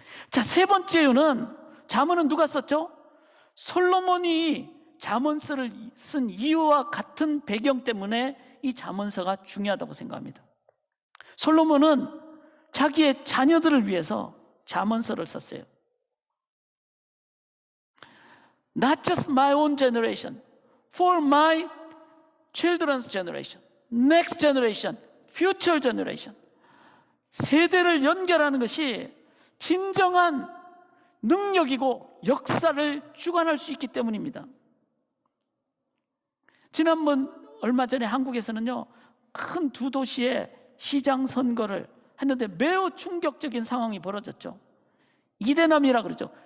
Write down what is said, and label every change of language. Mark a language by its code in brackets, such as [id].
[ko] 자, 세 번째 이유는, 잠언은 누가 썼죠? 솔로몬이 잠언서를 쓴 이유와 같은 배경 때문에 이 잠언서가 중요하다고 생각합니다. 솔로몬은 자기의 자녀들을 위해서 잠언서를 썼어요. [en] Not just my own generation, for my children's generation, next generation, future generation. [ko] 세대를 연결하는 것이 진정한 능력이고 역사를 주관할 수 있기 때문입니다. 지난번 얼마 전에 한국에서는요, 큰 2도시의 시장 선거를 했는데 매우 충격적인 상황이 벌어졌죠. 이대남이라 그러죠.